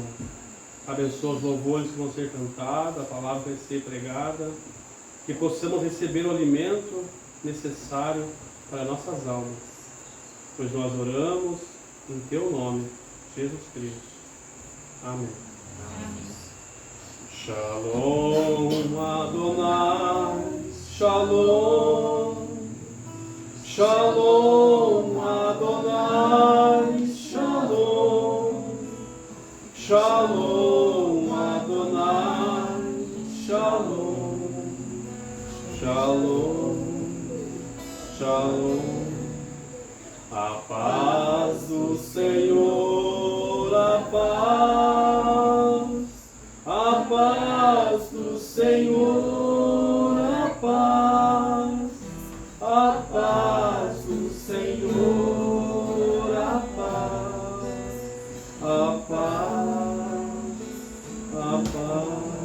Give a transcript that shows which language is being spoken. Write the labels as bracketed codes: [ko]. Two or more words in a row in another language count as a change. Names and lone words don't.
[pt] Abençoa os louvores que vão ser cantados, a palavra que vai ser pregada, que possamos receber o alimento necessário para nossas almas. pois nós oramos em teu nome, Jesus Cristo. Amém. [he] שלום אדוני, שלום, שלום אדוני, שלום, שלום אדוני, שלום, שלום, שלום. [pt] A paz do Senhor, a paz do Senhor, a paz do Senhor, a paz.